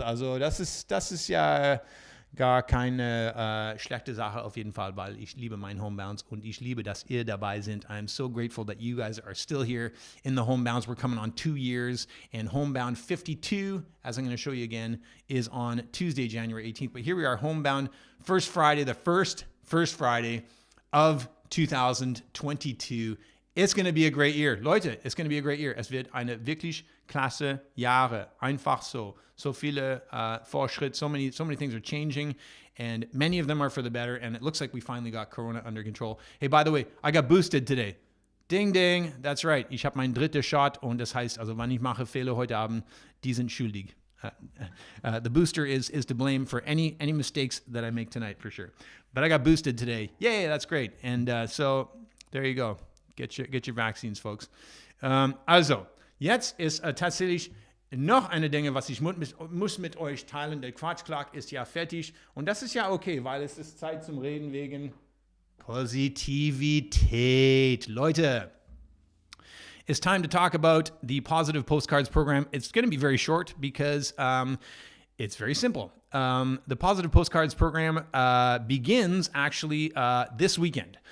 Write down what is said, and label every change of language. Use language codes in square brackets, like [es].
[de] Also das ist ja gar keine schlechte Sache auf jeden Fall, weil ich liebe meinen Homebounds und ich liebe, dass ihr dabei seid. [en] I'm so grateful that you guys are still here in the Homebounds. We're coming on 2 years, and Homebound 52, as I'm going to show you again, is on Tuesday, January 18th. But here we are, Homebound, first Friday, the first Friday of 2022, It's going to be a great year. Leute, it's going to be a great year. [de] Es wird eine wirklich klasse Jahre. Einfach so. So viele Fortschritte, [en] so many things are changing, and many of them are for the better, and it looks like we finally got Corona under control. Hey, by the way, I got boosted today. Ding, ding, that's right. [de] Ich habe meinen dritten Shot, und das heißt, also wann ich mache Fehler heute Abend, die sind schuldig. [en] The booster is to blame for any mistakes that I make tonight, for sure. But I got boosted today. Yay, that's great. And so there you go. Get your vaccines, folks. [de] Also, jetzt ist tatsächlich noch eine Dinge, was ich muss mit euch teilen. Der Quatschclock ist ja fertig. Und das ist ja okay, weil es ist Zeit zum Reden wegen Positivität. [en] Leute, it's time to talk about the Positive Postcards program. It's going to be very short because it's very simple. The Positive Postcards program begins actually this weekend.